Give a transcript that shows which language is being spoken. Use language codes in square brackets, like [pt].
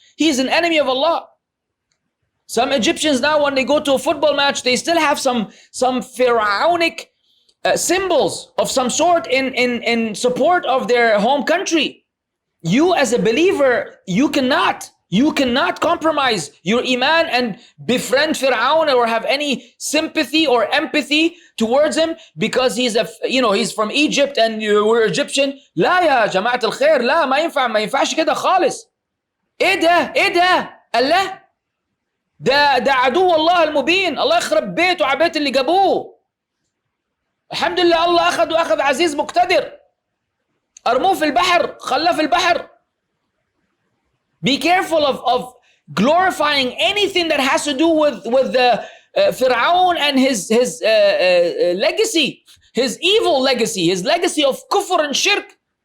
[en] He is an enemy of Allah. Some Egyptians now, when they go to a football match, they still have some pharaonic symbols of some sort in support of their home country. You as a believer, you cannot compromise your iman and befriend Fir'aun or have any sympathy or empathy towards him because he's he's from Egypt and we're Egyptian. [ar] لا يا جماعة الخير، لا، ما ينفعش كده خالص. ايه ده الله، ده عدو الله المبين، الله يخرب بيته وعبيت اللي جابوه. الحمد لله الله أخذ عزيز مقتدر، أرموه في البحر، خلاه في البحر. [en] Be careful of glorifying anything that has to do with the Fir'aun and his legacy, his evil legacy, his legacy of kufr and shirk.